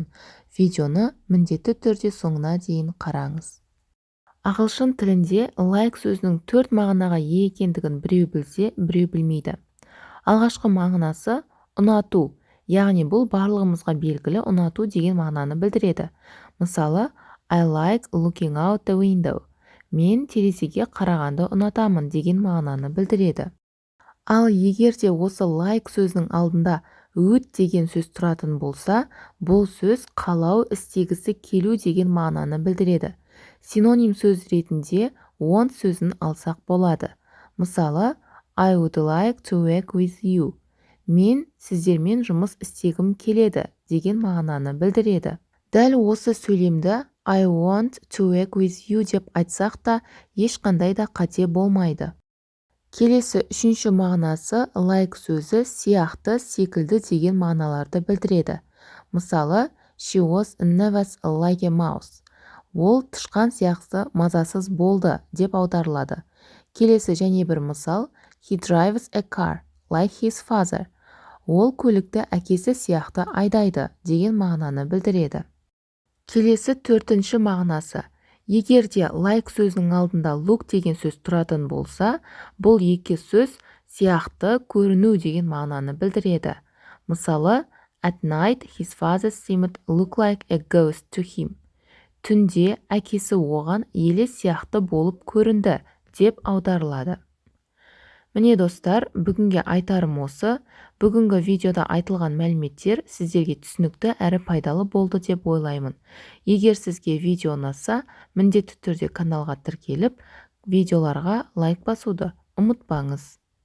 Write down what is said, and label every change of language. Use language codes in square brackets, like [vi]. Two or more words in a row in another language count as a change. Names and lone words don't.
[kk] Видеоны міндетті түрде соңына дейін қараңыз. Ағылшын тілінде like сөзінің 4 мағынаға ие екендігін біреу білсе, біреу білмейді. Алғашқы мағынасы ұнату, яғни бұл барлығымызға белгілі ұнату деген мағынаны білдіреді. Мысалы, [en] I like looking out the window. [kk] Мен терезеге қарағанды ұнатамын деген мағынаны білдіреді. Ал егер де осы like сөзінің алдында өт деген сөз тұратын болса, бұл сөз қалау, істегісі келу деген мағынаны білдіреді. Синоним сөз ретінде want сөзін алсақ болады. Мысалы, [en] I would like to work with you. [kk] Мен сіздермен жұмыс істегім келеді деген мағынаны білдіреді. Дәл осы сөйлемді [en] I want to work with you [kk] деп айтсақ та ешқандай да қате болмайды. Келесі үшінші мағынасы like сөзі сияқты, секілді деген мағыналарды білдіреді. Мысалы, [en] she was nervous like a mouse. [kk] Ол тышқан сияқты мазасыз болды деп аударылады. Келесі және бір мысал, [en] he drives a car like his father. [kk] Ол көлікті әкесі сияқты айдайды деген мағынаны білдіреді. Келесі төртінші мағынасы. Егер де like сөзінің алдында look деген сөз тұратын болса, бұл екі сөз сияқты, көріну деген мағынаны білдіреді. Мысалы, [en] at night his father seemed look like a ghost to him. [kk] Түнде әкесі оған елес сияқты болып көрінді деп аударылады. Міне достар, бүгінге айтарым осы. Бүгінгі видеода айтылған мәліметтер сіздерге түсінікті әрі пайдалы болды деп ойлаймын. Егер сізге видео ұнаса, міндетті түрде каналға тіркеліп, видеоларға лайк басуды ұмытпаңыз.